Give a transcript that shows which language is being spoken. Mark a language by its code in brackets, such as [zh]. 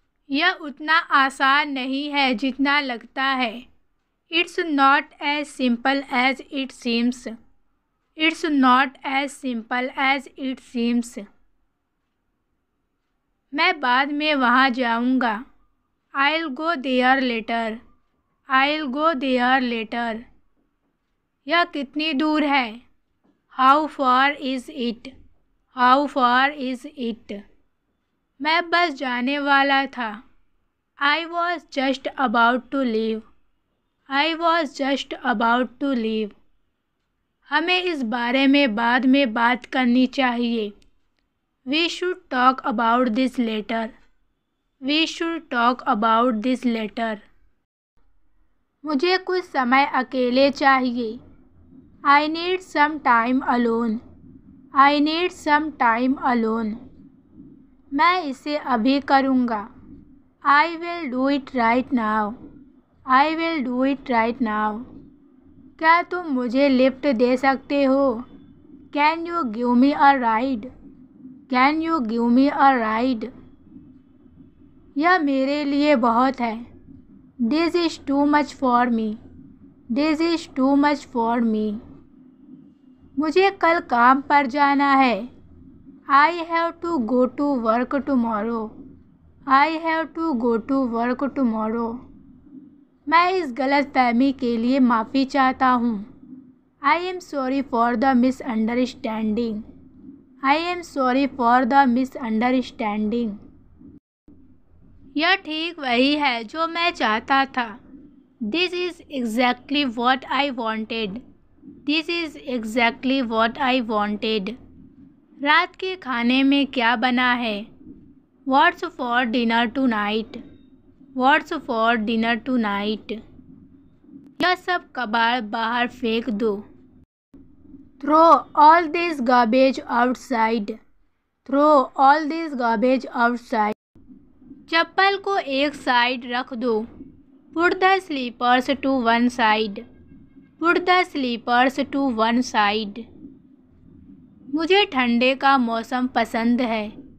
[hi] यह उतना आसान नहीं है जितना लगता है। [en] It's not as simple as it seems. It's not as simple as it seems. [hi] मैं बाद में वहाँ जाऊँगा। [en] I'll go there later. I'll go there later. [hi] यह कितनी दूर है? [en] How far is it? How far is it? [hi] मैं बस जाने वाला था। [en] I was just about to leave. I was just about to leave. [hi] हमें इस बारे में बाद में बात करनी चाहिए। [en] We should talk about this later. We should talk about this later. [hi] मुझे कुछ समय अकेले चाहिए। [en] I need some time alone. I need some time alone. [hi] मैं इसे अभी करूँगा। [en] I will do it right now. I will do it right now. [hi] क्या तुम मुझे लिफ्ट दे सकते हो? [en] Can you give me a ride? Can you give me a ride? [hi] यह मेरे लिए बहुत है। [en] This is too much for me. This is too much for me. [hi] मुझे कल काम पर जाना है। [en] I have to go to work tomorrow. I have to go to work tomorrow. [hi] मैं इस गलतफहमी के लिए माफ़ी चाहता हूँ। [en] I am sorry for the misunderstanding. I am sorry for the misunderstanding. [hi] यह ठीक वही है जो मैं चाहता था। [en] This is exactly what I wanted. This is exactly what I wanted. [hi] रात के खाने में क्या बना है? [en] What's for dinner tonight? What's for dinner tonight? [hi] यह सब कबाड़ बाहर फेंक दो। [en] Throw all this garbage outside. Throw all this garbage outside. [hi] चप्पल को एक साइड रख दो। [en] Put the slippers to one side. Put the slippers to one side. [hi] मुझे ठंडे का मौसम पसंद है।